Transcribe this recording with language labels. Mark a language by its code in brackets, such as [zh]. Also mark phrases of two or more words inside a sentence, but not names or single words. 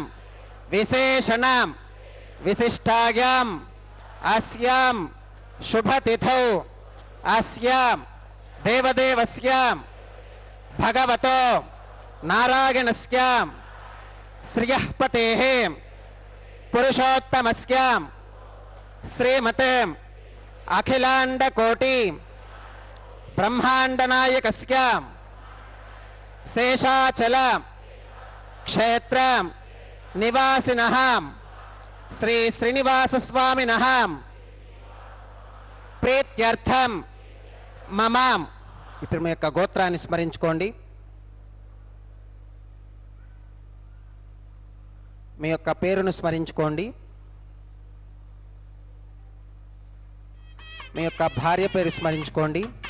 [sa] विशेषणं विशिष्टायाम् अस्यां शुभ तिथौ अस्यां देवदेवस्यां भगवतो नारायणस्यां श्रियः पतेः पुरुषोत्तमस्यां श्रीमते अखिलांड कोटि ब्रह्मांड नायकस्यां शेषाचल क्षेत्र निवासिनः श्री श्रीनिवास स्वामिनः प्रीत्यर्थं मम. [te] ఇప్పుడు మీ యొక్క గోత్రాన్ని స్మరించుకోండి. మీ యొక్క పేరును స్మరించుకోండి. మీ యొక్క భార్య పేరు స్మరించుకోండి.